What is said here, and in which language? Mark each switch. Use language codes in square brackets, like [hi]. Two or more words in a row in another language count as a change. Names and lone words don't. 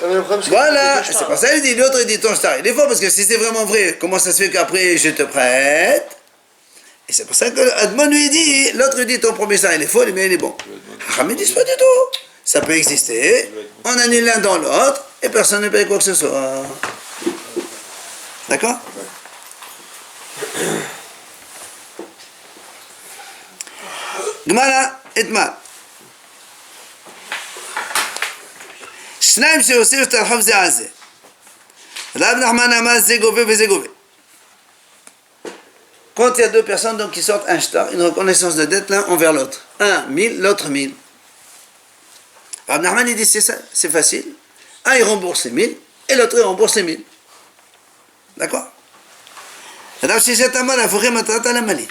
[fr] Voilà, c'est pas ça, il dit, l'autre, il dit ton shtar. Il est faux, parce que si c'est vraiment vrai, comment ça se fait qu'après je te prête? Et c'est pour ça que Admon lui dit, l'autre dit, ton premier shtar, il est faux, le mien, il est bon. Hachamim dit pas du tout. Ça peut exister, on annule l'un dans l'autre, et personne ne paye quoi que ce soit. D'accord? [he] גמרא אתמר. שניים שעושים את הרחוב זה על זה. רב נחמן אמר זה גובה וזה גובה. [fr] Quand il y a 2 personnes donc, qui sortent un shtar, une reconnaissance de dette l'un envers l'autre. Un 1000, l'autre 1000. Rab Nachman il dit c'est facile. Un il rembourse les 1000 et l'autre il rembourse les 1000. D'accord? [arc] רב ששת אמר אפוכי מטרתא למה לי.